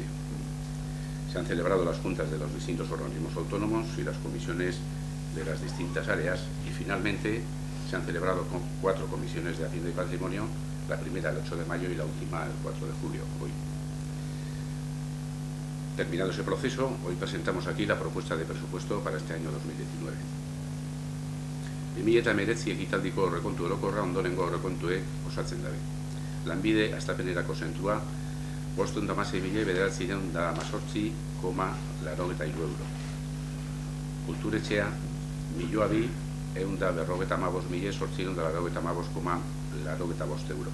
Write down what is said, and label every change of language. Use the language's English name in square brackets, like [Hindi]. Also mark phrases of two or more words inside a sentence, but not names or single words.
[Spanish] Se han celebrado las juntas de los distintos organismos autónomos y las comisiones de las distintas áreas y finalmente se han celebrado 4 comisiones de Hacienda y Patrimonio, la primera el 8 de mayo y la última el 4 de julio, hoy. Terminado ese proceso, hoy presentamos aquí la propuesta de presupuesto para este año 2019. [Basque] 2019 ekitaldiko aurrekontu orokorra ondorengo aurrekontuek osatzen dabe. Lanbide hastapenerako zentrua 516.918,83 euro. Kulturetxea 1.255.885,85 euro.